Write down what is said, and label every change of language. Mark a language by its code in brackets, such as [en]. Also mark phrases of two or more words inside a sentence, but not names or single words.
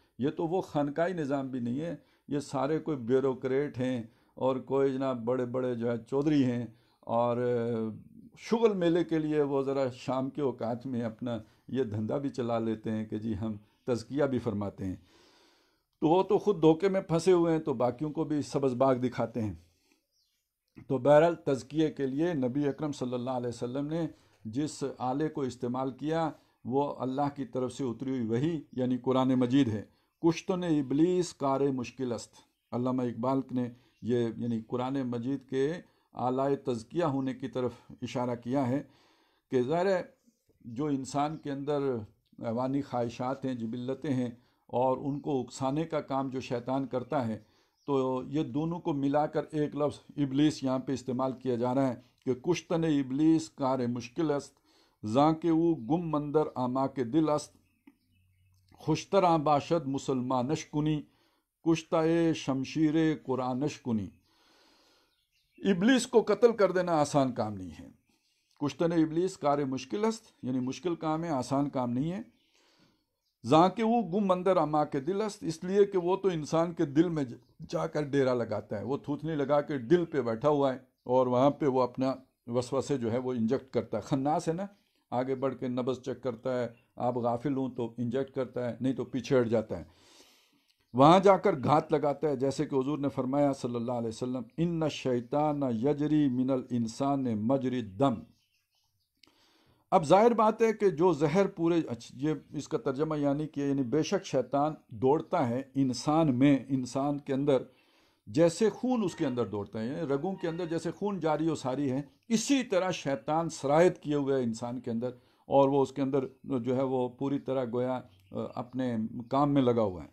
[ur] یہ تو وہ خانقاہی نظام بھی نہیں ہے، یہ سارے کوئی بیوروکریٹ ہیں اور کوئی جناب بڑے بڑے جو ہے چودھری ہیں، اور شغل میلے کے لیے وہ ذرا شام کے اوقات میں اپنا یہ دھندا بھی چلا لیتے ہیں کہ جی ہم تزکیہ بھی فرماتے ہیں، تو وہ تو خود دھوکے میں پھنسے ہوئے ہیں، تو باقیوں کو بھی سبز باغ دکھاتے ہیں۔ تو بہرحال تزکیے کے لیے نبی اکرم صلی اللہ علیہ وسلم نے جس آلے کو استعمال کیا وہ اللہ کی طرف سے اتری ہوئی وحی یعنی قرآن مجید ہے۔ [fa] کشتن ابلیس کار مشکل است، [ur] علامہ اقبال نے یہ یعنی قرآن مجید کے آلائے تزکیہ ہونے کی طرف اشارہ کیا ہے کہ ظاہر ہے جو انسان کے اندر حیوانی خواہشات ہیں، جبلتیں ہیں، اور ان کو اکسانے کا کام جو شیطان کرتا ہے، تو یہ دونوں کو ملا کر ایک لفظ ابلیس یہاں پہ استعمال کیا جا رہا ہے کہ [fa] کشتن ابلیس کار مشکل است، زاں کے او گم مندر آما کے دل است، خوشتراں باشد مسلمانش کنی، کشتہ شمشیر قرآنش کنی۔ [ur] ابلیس کو قتل کر دینا آسان کام نہیں ہے۔ [fa] کشتن ابلیس کار مشکل است یعنی مشکل کام ہے، آسان کام نہیں ہے۔ [ur] زاں کہ وہ گم اندر اما کے دل است، اس لیے کہ وہ تو انسان کے دل میں جا کر ڈیرا لگاتا ہے، وہ تھوتنی لگا کے دل پہ بیٹھا ہوا ہے، اور وہاں پہ وہ اپنا وسوسے جو ہے وہ انجیکٹ کرتا ہے۔ خناس ہے نا، آگے بڑھ کے نبض چیک کرتا ہے، آپ غافل ہوں تو انجیکٹ کرتا ہے، نہیں تو پیچھے ہٹ جاتا ہے، وہاں جا کر گھات لگاتا ہے، جیسے کہ حضور نے فرمایا صلی اللہ علیہ وسلم [ar] ان الشیطان یجری من الانسان مجری الدم۔ [ur] اب ظاہر بات ہے کہ جو زہر پورے، یہ اس کا ترجمہ یعنی کہ یعنی بے شک شیطان دوڑتا ہے انسان میں، انسان کے اندر جیسے خون اس کے اندر دوڑتا ہے، یعنی رگوں کے اندر جیسے خون جاری و ساری ہے، اسی طرح شیطان سرایت کیے ہوئے ہے انسان کے اندر، اور وہ اس کے اندر جو ہے وہ پوری طرح گویا اپنے کام میں لگا ہوا ہے۔